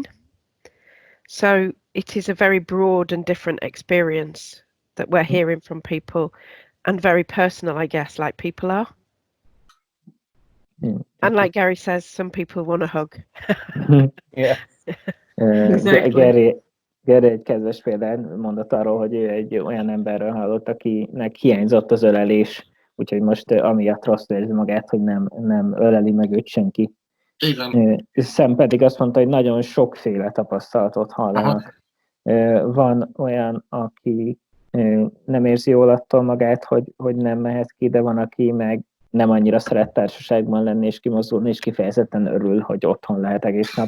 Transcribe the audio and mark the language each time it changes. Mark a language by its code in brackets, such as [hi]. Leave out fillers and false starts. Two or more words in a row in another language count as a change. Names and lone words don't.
[en] So it is a very broad and different experience that we're hearing from people, and very personal, I guess, like people are. And like Gary says, some people want a hug. Yeah. Exactly. [hu] Gary egy kedves példán mondott arról, hogy ő egy olyan emberről hallott, akinek hiányzott az ölelés, úgyhogy most amiatt rosszul érzi magát, hogy nem öleli meg őt senki. Igen. Sam pedig azt mondta, hogy nagyon sokféle tapasztalatot hallanak. Van olyan, aki nem érzi jól attól magát, hogy nem mehet ki, de van, aki meg nem annyira szeret társaságban lenni és kimozdulni, és kifejezetten örül, hogy otthon lehet egész nap.